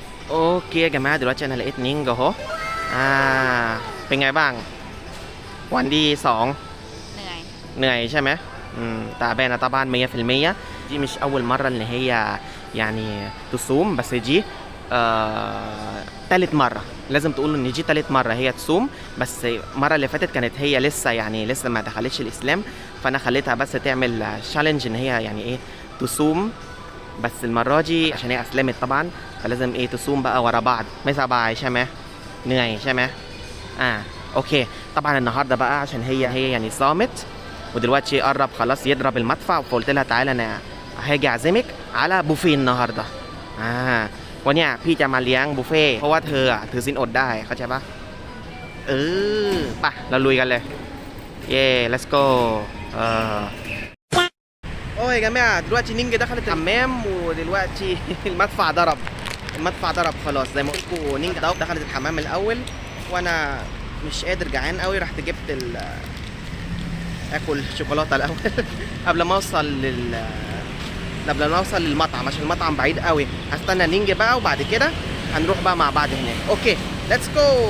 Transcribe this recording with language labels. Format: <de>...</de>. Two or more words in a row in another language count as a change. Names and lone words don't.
<ar>โอเค يا جماعة دلوقتي أنا لقيت نينج أهو</ar> <th>อ่าเป็นไงบ้างวันที่สอง เหนื่อย เหนื่อยใช่ไหม</th> <ar>تعبانة طبعا 100% دي مش أول مرة إن هي يعني تصوم بس دي تالت مرة لازم تقولوا إن دي تالت مرة هي تصوم بس المرة اللي فاتت كانت هي لسه ما دخلتش الإسلام فأنا خليتها بس تعمل تشالنج إن هي يعني إيه تصوم بس المرة دي عشان هي أسلمت طبعا فلازم إيه تصوم بقى ورا بعض</ar> <th>ไม่สบายใช่ไหมเหนื่อยใช่ไหมโอเค</th> <ar>طبعا النهارده بقى عشان هي يعني صامت ودلوقتي قرب خلاص يضرب المدفع فقلت لها تعالى انا هاجي اعزمك على بوفيه النهارده</ar> <th>วันนี้พี่จะมาเลี้ยงบุฟเฟ่เพราะว่าเธอถือศีลอดได้เข้าใจปะ ไปเราลุยกันเลยเย่</th> <en>let's go</en> <ar>اوه يا جماعه دلوقتي نينجا دخلت الحمام ودلوقتي المدفع ضرب خلاص زي ما قلت لكم نينجا دخلت الحمام الاول وانا مش قادر جعان قوي رحت جبت اكل شوكولاته الاول قبل ما اوصل للمطعم عشان المطعم بعيد قوي هستنى نينجا بقى وبعد كده هنروح بقى مع بعض هناك</ar> <en>okay let's go</en>